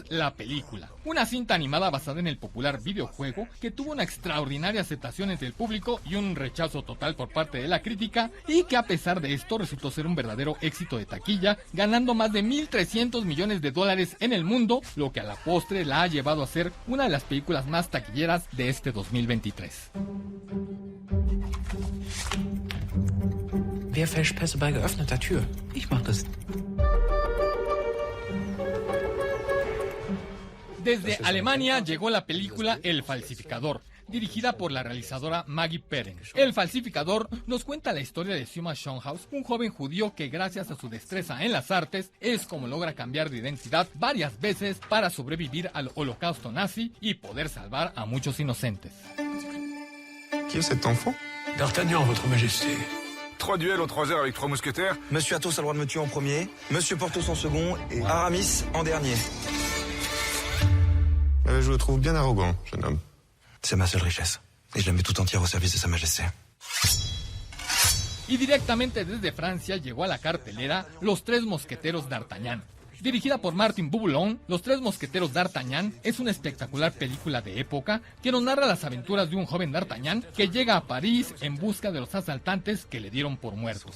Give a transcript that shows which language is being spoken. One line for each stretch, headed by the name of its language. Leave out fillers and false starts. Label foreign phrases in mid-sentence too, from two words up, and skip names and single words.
Spanish: La película, una cinta animada basada en el popular videojuego que tuvo una extraordinaria aceptación entre el público y un rechazo total por parte de la crítica, y que a pesar de esto resultó ser un verdadero éxito de taquilla, ganando más de $1,300 millones en el mundo, lo que a la postre la ha llevado a ser una de las películas más taquilleras de este 2023.
German: Wer Verspässe bei geöffneter Tür? Ich mach das.
Spanish: Desde Alemania llegó la película El Falsificador, dirigida por la realizadora Maggie Perren. El Falsificador nos cuenta la historia de Suma Schonhaus, un joven judío que gracias a su destreza en las artes es como logra cambiar de identidad varias veces para sobrevivir al holocausto nazi y poder salvar a muchos inocentes.
French: Qui est cet enfant? D'Artagnan, votre majesté. 3 duels aux 3 heures avec 3 mousquetaires. Monsieur Athos a le droit de me tuer en premier, Monsieur Porthos en second et Aramis en dernier. Je le trouve bien arrogant, jeune homme. C'est ma seule richesse. Et je la mets tout entière au service de Sa Majesté.
Spanish: Y directamente desde Francia llegó a la cartelera Los Tres Mosqueteros d'Artagnan. Dirigida por Martin Boulon, Los Tres Mosqueteros d'Artagnan es una espectacular película de época que nos narra las aventuras de un joven d'Artagnan que llega a París en busca de los asaltantes que le dieron por muertos.